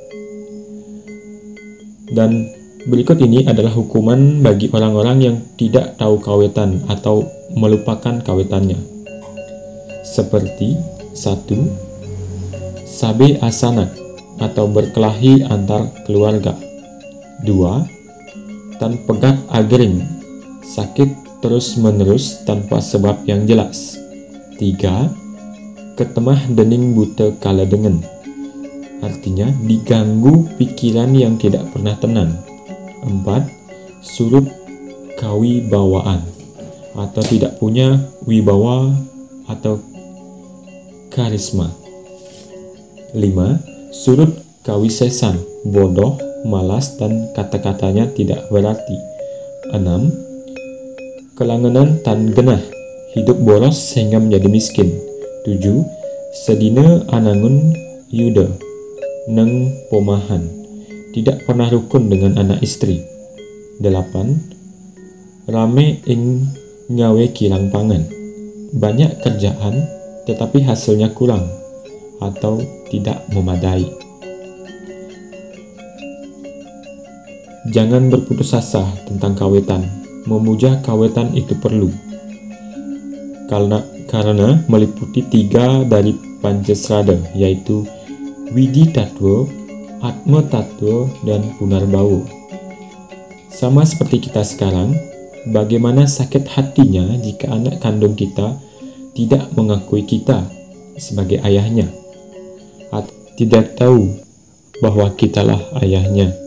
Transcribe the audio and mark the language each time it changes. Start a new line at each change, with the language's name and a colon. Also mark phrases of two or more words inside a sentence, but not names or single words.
Indonesian: Dan berikut ini adalah hukuman bagi orang-orang yang tidak tahu kawitan atau melupakan kawitannya. Seperti 1.
Javanese: Sabe asanak
Indonesian: atau berkelahi antar keluarga.
Javanese: 2. Tan pegat agering,
Indonesian: sakit terus-menerus tanpa sebab yang jelas. 3.
Javanese: Ketemah dening buta kala dengen,
Indonesian: artinya diganggu pikiran yang tidak pernah tenang. 4.
Javanese: Surut kawibawaan
Indonesian: atau tidak punya wibawa atau karisma. 5.
Javanese: Surut kawisesan,
Indonesian: bodoh malas dan kata-katanya tidak berarti. 6.
Javanese: Kelangenan tan genah,
Indonesian: hidup boros sehingga menjadi miskin. 7.
Javanese: Sedina anangun yuda, neng pomahan,
Indonesian: tidak pernah rukun dengan anak istri. 8.
Javanese: Rame ing nyawe kilang pangan,
Indonesian: banyak kerjaan tetapi hasilnya kurang atau tidak memadai. Jangan berputus asa tentang kawitan. Memuja kawitan itu perlu, karena meliputi 3 dari Pancasrada, yaitu Widi Tattwa, Atma Tattwa, dan Punarbawa. Sama seperti kita sekarang, bagaimana sakit hatinya jika anak kandung kita tidak mengakui kita sebagai ayahnya, atau tidak tahu bahwa kitalah ayahnya.